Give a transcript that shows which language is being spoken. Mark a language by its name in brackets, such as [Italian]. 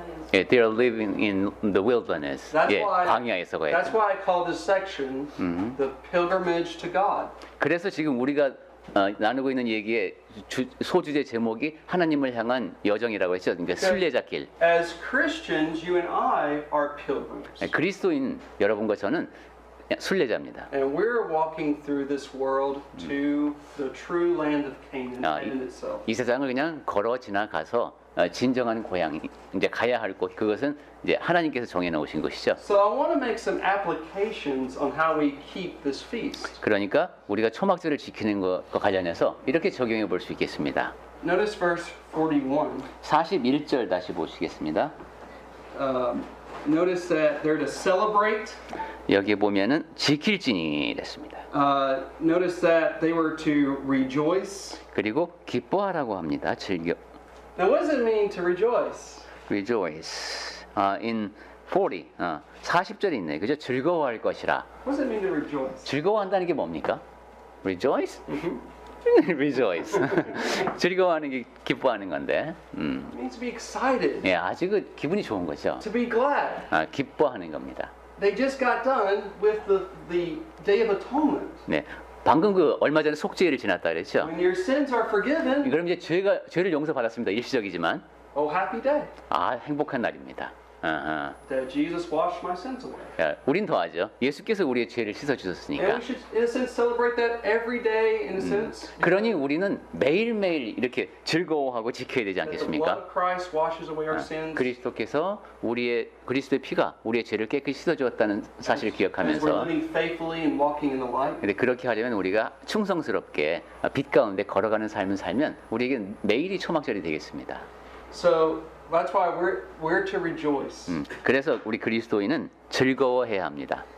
[English] They are living in the wilderness. [Korean] 광야에서 거해요. [English] That's why I call this section the pilgrimage to God. [Korean] 그래서 지금 우리가 나누고 있는 얘기의 소주제 제목이 하나님을 향한 여정이라고 했죠. 그러니까 순례자길. [English] As Christians, you and I are pilgrims. [Korean] 그리스도인 여러분과 저는 순례자입니다. [English] And we're walking through this world to the true land of Canaan in itself. [Korean] 이 세상을 그냥 걸어 지나가서 진정한 고향 이제 가야 할 곳 그것은 이제 하나님께서 정해 놓으신 것이죠. [English] So I want to make some applications on how we keep this feast. [Korean] 그러니까 우리가 초막절을 지키는 것과 관련해서 이렇게 적용해 볼 수 있겠습니다. [English] Notice verse 41. [Korean] 41절 다시 보시겠습니다. [English] Notice that they're to celebrate. [Korean] 여기에 보면은 지킬지니 됐습니다. [English] Notice that they were to rejoice. [Korean] 그리고 기뻐하라고 합니다. 즐겨. [English] Now, what does it mean to rejoice? Rejoice. in 40, [Korean] 40절에 있네. 그죠? 즐거워할 것이라. [English] What does it mean to rejoice? [Korean] 즐거워한다는 게 뭡니까? [English] Rejoice? Rejoice. [Korean] 즐거워하는 게 기뻐하는 건데. [English] It means to be excited, [Korean] 예, 아주 그 기분이 좋은 거죠. [English] to be glad. [Korean] 기뻐하는 겁니다. [English] They just got done with the Day of Atonement. [Korean] 네. 방금 그 얼마 전에 속죄일을 지났다 그랬죠. [English] When your sins are forgiven, [Korean] 그럼 이제 죄를 용서받았습니다. 일시적이지만 [English] oh happy day. [Korean] 행복한 날입니다. [English] That Jesus washed my sins away. [Korean] 야, 우린 더하죠. 예수께서 우리의 죄를 씻어 [English] And [Korean] 주셨으니까. [English] we should, in a sense, celebrate that every day, in a sense. [Korean] 그러니 우리는 매일매일 이렇게 즐거워하고 지켜야 되지 [English] That the blood [Korean] 않겠습니까? [English] of Christ washes away our sins. [Korean] 그리스도께서 그리스도의 피가 우리의 죄를 깨끗이 씻어 주었다는 사실을 [English] As we're [Korean] 기억하면서 [English] living faithfully and walking in the light. [Korean] 근데 그렇게 하려면 우리가 충성스럽게 빛 가운데 걸어가는 삶을 살면 우리에게 매일이 초막절이 되겠습니다. [English] So that's why we're to rejoice. [Korean] 그래서 우리 그리스도인은 즐거워해야 합니다.